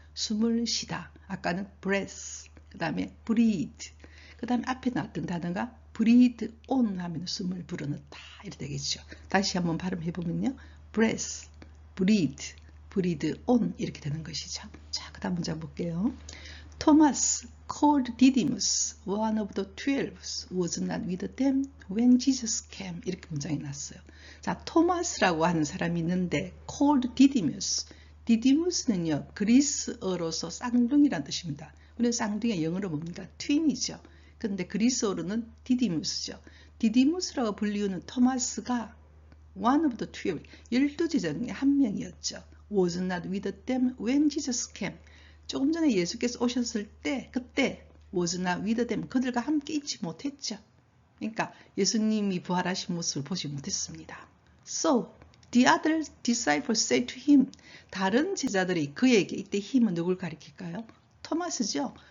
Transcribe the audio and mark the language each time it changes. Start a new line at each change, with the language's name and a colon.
Korean: 숨을 쉬다. 아까는 breath, 그 다음에 breathe. 그 다음에 앞에 나왔던 단어가 breathe on 하면 숨을 불어넣다. 이렇게 되겠죠. 다시 한번 발음해보면요. breath, breathe on 이렇게 되는 것이죠. 자, 그 다음 문장 볼게요.
English: Thomas called Didymus, one of the 12, was not with them when Jesus came.
Korean: 이렇게 문장이 났어요. 자, 토마스라고 하는 사람이 있는데
English: called Didymus.
Korean: 디디무스는요, 그리스어로서 쌍둥이란 뜻입니다. 우리는 쌍둥이가 영어로 뭡니까? 트윈이죠. 그런데 그리스어로는 디디무스죠. 디디무스라고 불리우는 토마스가
English: one of the 12,
Korean: 12제자 중에 한 명이었죠.
English: was not with them when Jesus came.
Korean: 조금 전에 예수께서 오셨을 때 그때
English: was not with them
Korean: 그들과 함께 있지 못했죠. 그러니까 예수님이 부활하신 모습을 보지 못했습니다.
English: So the other disciples said to him
Korean: 다른 제자들이 그에게 이때 힘은 누굴 가리킬까요? 토마스죠.